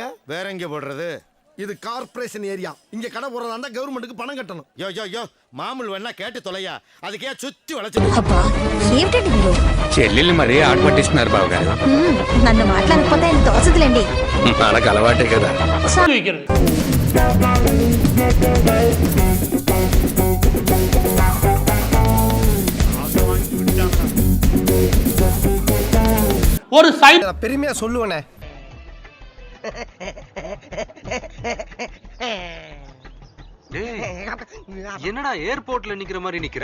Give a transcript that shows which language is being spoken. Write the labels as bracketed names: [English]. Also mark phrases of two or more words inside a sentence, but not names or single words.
[Tamil] வேற எங்க போடுறது? இது [English] corporation area. [Tamil] இங்க கடை போடுறதா கவர்மெண்ட்டுக்கு பணம் கட்டணும். யோ யோ யோ மாமூல் வேணா கேட்டு தொலையா. அதுக்கே சுத்தி வளைச்சு [Telugu] అబ్బా ఏమిటండి మీరు చెల్లెల్ని మరీ ఆటపట్టిస్తున్నారు బాబు గారు. నన్ను మాట్లాడకపోతే ఆయన తోచదులేండి. మనకు అలవాటే కదా. [Tamil] ஒரு சைட் பெருமையா சொல்லுவனே. என்னடா ஏர்போர்ட்ல நிக்கிற மாதிரி நிக்கிற?